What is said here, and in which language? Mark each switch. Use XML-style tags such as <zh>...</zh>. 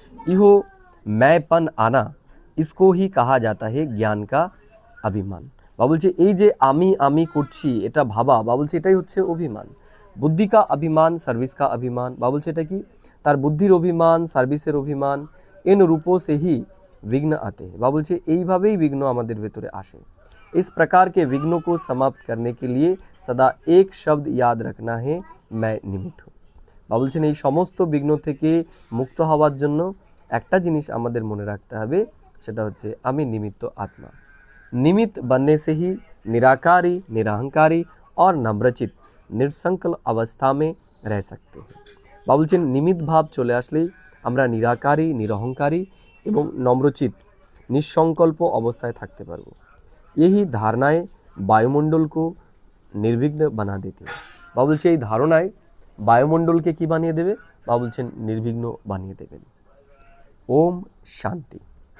<hi>इहो मैंपन आना इसको ही कहा जाता है ज्ञान का अभिमान।</hi> <bn>বাবা বলছে এই যে আমি করছি এটা ভাবা, বাবা বলছে এটাই হচ্ছে অভিমান।</bn> <hi>বুদ্ধি কা অভিমান সার্ভিস কা অভিমান।</hi> <bn>বাবা বলছে এটা কি? তার বুদ্ধির অভিমান, সার্ভিসের অভিমান।</bn> <hi>इन रूपों से ही विघ्न आते हैं।</hi> <bn>বাবা বলছে এইভাবেই বিঘ্ন আমাদের ভেতরে আসে।</bn> <hi>इस प्रकार के विघ्नों को समाप्त करने के लिए सदा एक शब्द याद रखना है, मैं निमित्त हूँ।</hi> <bn>বাবা বলছেন এই সমস্ত বিঘ্ন থেকে মুক্ত হওয়ার জন্য একটা জিনিস আমাদের মনে রাখতে হবে, সেটা হচ্ছে আমি নিমিত্ত আত্মা।</bn> <hi>निमित्त बनने से ही निराकारी, निरहंकारी और नम्रचित निरसंकल्प अवस्था में रह सकते हैं।</hi> <bn>বাবা বলছেন নিমিত্ত ভাব চলে আসলেই আমরা নিরাকারী, নিরহংকারী এবং নম্রচিত নিঃসংকল্প অবস্থায় থাকতে পারবো।</bn> <hi>यही धारणाएं वायुमंडल को निर्विघ्न बना देती है।</hi> <bn>বাবা বলছে এই ধারণায় বায়ুমণ্ডলকে কি বানিয়ে দেবে? বাবা বলছেন নির্বিঘ্ন বানিয়ে দেবেন। ওম শান্তি।</bn>